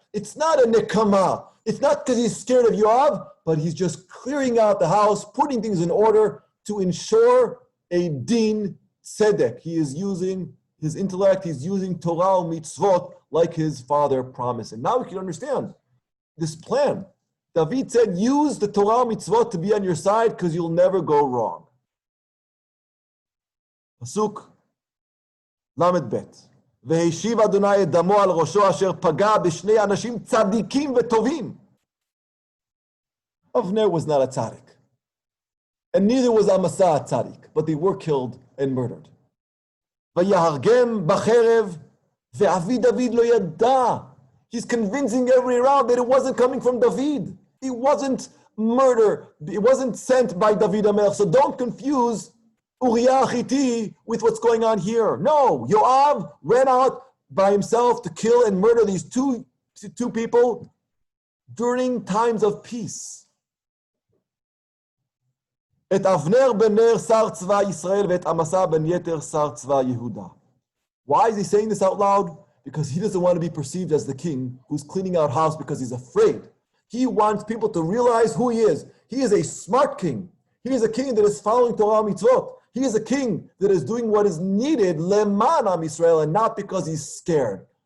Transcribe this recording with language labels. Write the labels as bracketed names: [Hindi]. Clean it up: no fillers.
[English] It's not a nekama. It's not because he's scared of Yoav, but he's just clearing out the house, putting things in order to ensure a din tzedek. He is using his intellect, he's using Torah mitzvot like his father promised. And now we can understand this plan. David said, use the Torah mitzvot to be on your side because you'll never go wrong. [Hebrew] Pasuk Lamed Bet. והשיב אדוני את דמו על ראשו אשר פגע בשני אנשים צדיקים וטובים. [English] Avner was not a tzaddik. And neither was Amasa a tzaddik, but they were killed and murdered. [Hebrew] ויהרגם בחרב, ואבי דוד לא ידע. [English] He's convincing everybody around that it wasn't coming from David. It wasn't murder. It wasn't sent by David HaMelech. So don't confuse Uriah Hitti with what's going on here. No, Yoav ran out by himself to kill and murder these two people during times of peace. [Hebrew] את אבנר בן נר שר צבא ישראל ואת אמסה בן יתר שר צבא יהודה. [English] Why is he saying this out loud? Because he doesn't want to be perceived as the king who's cleaning out house because he's afraid. He wants people to realize who he is. He is a smart king. He is a king that is following Torah mitzvot. He is a king that is doing what is needed [Hebrew] leman am Yisrael, [English] and not because he's scared.